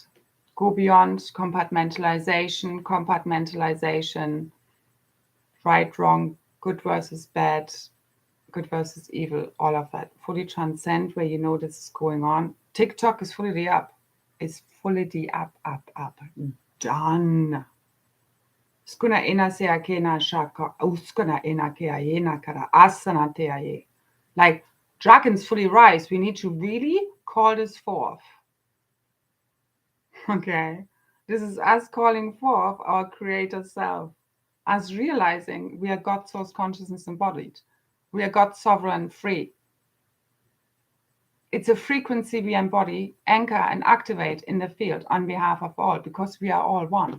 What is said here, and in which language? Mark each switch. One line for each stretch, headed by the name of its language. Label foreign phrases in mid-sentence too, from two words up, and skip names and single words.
English: Go beyond compartmentalization, right, wrong, good versus bad, good versus evil, all of that. Fully transcend where you know this is going on. TikTok is fully the up. It's fully the up. Done. Skuna ina se akena shaka, uskuna ina ke ayena kara asana te aye. Like dragons fully rise. We need to really call this forth. Okay. This is us calling forth our creator self, us realizing we are God source consciousness embodied. We are God sovereign free. It's a frequency we embody, anchor, and activate in the field on behalf of all, because we are all one.